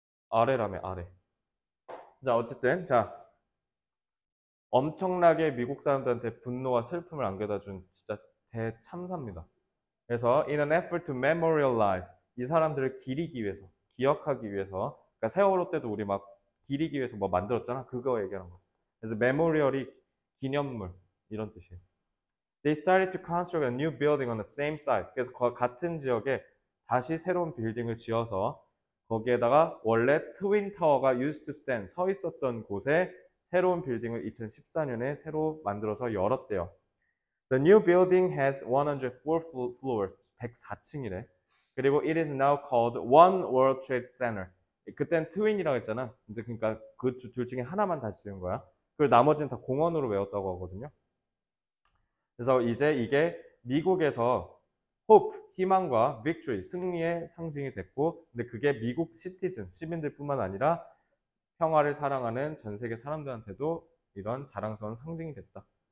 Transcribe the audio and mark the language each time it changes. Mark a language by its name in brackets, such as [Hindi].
[Korean] 아래라며, 아래. 자, 어쨌든 자, 엄청나게 미국 사람들한테 분노와 슬픔을 안겨다 준 진짜 대참사입니다. 그래서 [English] in an effort to memorialize, [Korean] 이 사람들을 기리기 위해서, 기억하기 위해서, 그러니까 세월호 때도 우리 막 기리기 위해서 뭐 만들었잖아. 그거 얘기하는 거. 그래서 memorial이 기념물 이런 뜻이에요. [English] They started to construct a new building on the same site. [Korean] 그래서 같은 지역에 다시 새로운 빌딩을 지어서 거기에다가 원래 트윈 타워가 [English] used to stand, [Korean] 서 있었던 곳에 새로운 빌딩을 2014년에 새로 만들어서 열었대요. [English] The new building has 104 floors, 104층이래. 그리고 it is now called One World Trade Center. [Korean] 그땐 트윈이라고 했잖아. 이제 그러니까 그 둘 중에 하나만 다시 지은 거야. 그리고 나머지는 다 공원으로 외웠다고 하거든요. 그래서 이제 이게 미국에서 hope, 희망과 victory, 승리의 상징이 됐고, 근데 그게 미국 시민들뿐만 아니라 평화를 사랑하는 전 세계 사람들한테도 이런 자랑스러운 상징이 됐다.